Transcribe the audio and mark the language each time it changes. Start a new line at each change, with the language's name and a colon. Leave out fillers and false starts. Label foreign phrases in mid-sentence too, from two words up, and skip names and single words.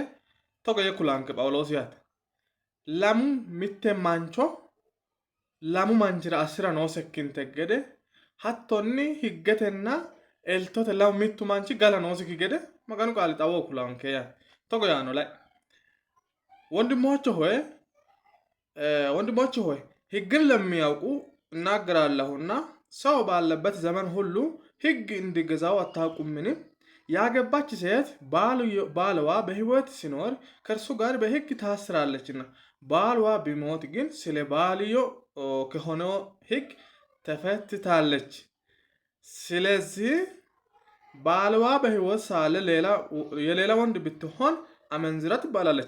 Sidamo: togo yee kulaanke Phawuloosi yaate lamu mitte mancho lamu manchira assira noosekkinte gede hattonni higgetenna eltote lamu mittu manchi gala noosikki gede maganu qaali xawoho kulaanke yaate togo yaano ላይ
Amharic: ወንድሞች ሆይ ሕግን ለሚያውቁ እናገራለሁና ሰው ባለበት ዘመን ሁሉ ሕግ እንዲገዛው አታውቁምን? ያገባች ሴት ባልዋ በሕይወት ሲኖር ከእርሱ ጋር በሕግ ታስራለችና ባልዋ ቢሞት ግን ስለ ባልዮ ከሆነው ሕግ ተፈትታለች። ስለዚህ ባልዋ በሕይወት ሳለ የሌላ ወንድ ብትሆን አመንዝራ ትባላለች።